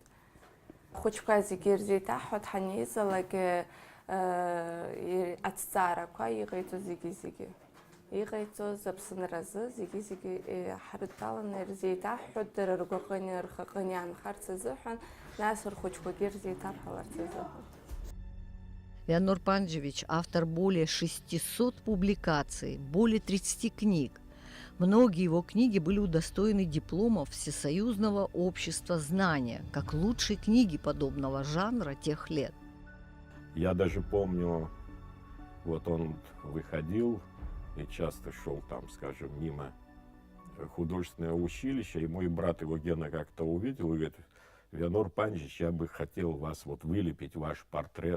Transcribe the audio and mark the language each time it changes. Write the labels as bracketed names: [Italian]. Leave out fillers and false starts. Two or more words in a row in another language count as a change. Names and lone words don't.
[Abkhazian] Ахәыҷқәа зегьы ирзеиҭаҳҳәоит ҳанеизалак аҭҵаарақәа иҟаиҵо зегьы. Иҟаиҵоз аԥсынразы зегьы ҳрыдтәаланы ирзеиҭаҳҳәоит, дара ргәаҟыни рхаҟыни аанхарц азыҳәан, нас рхәыҷқәагьы ирзеиҭарҳәаларц азыҳәан. [Russian] Вианор Панджевич – автор более 600 публикаций, более 30 книг. Многие его книги были удостоены дипломов Всесоюзного общества знания, как лучшие книги подобного жанра тех лет. Я даже помню, вот он выходил и часто шел там, скажем, мимо художественного училища, и мой брат его Гена как-то увидел и говорит: Вианор Панджевич, я бы хотел вас вот вылепить, ваш портрет.